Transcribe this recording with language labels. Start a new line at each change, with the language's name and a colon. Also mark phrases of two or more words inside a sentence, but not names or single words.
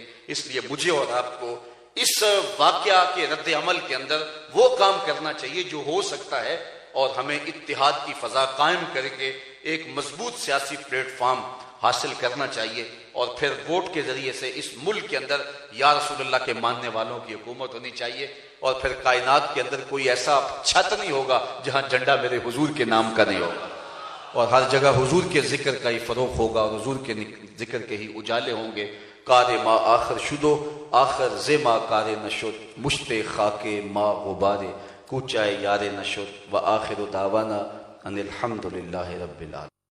Urdu: اس لیے مجھے اور آپ کو اس واقعہ کے رد عمل کے اندر وہ کام کرنا چاہیے جو ہو سکتا ہے، اور ہمیں اتحاد کی فضا قائم کر کے ایک مضبوط سیاسی پلیٹ فارم حاصل کرنا چاہیے، اور پھر ووٹ کے ذریعے سے اس ملک کے اندر
Arabic: یا رسول اللہ
Urdu: کے ماننے والوں کی حکومت ہونی چاہیے، اور پھر کائنات کے اندر کوئی ایسا چھت نہیں ہوگا جہاں جھنڈا میرے حضور کے نام کا نہیں ہوگا، اور ہر جگہ حضور کے ذکر کا ہی فروغ ہوگا، اور حضور کے ذکر کے ہی اجالے ہوں گے۔
Persian: کار ما آخر شدو آخر زما کار نشد، مشت خاک ما غبارے کوچائے یار نشد،
Arabic: و آخر دعوانا ان الحمد للہ رب العالمین۔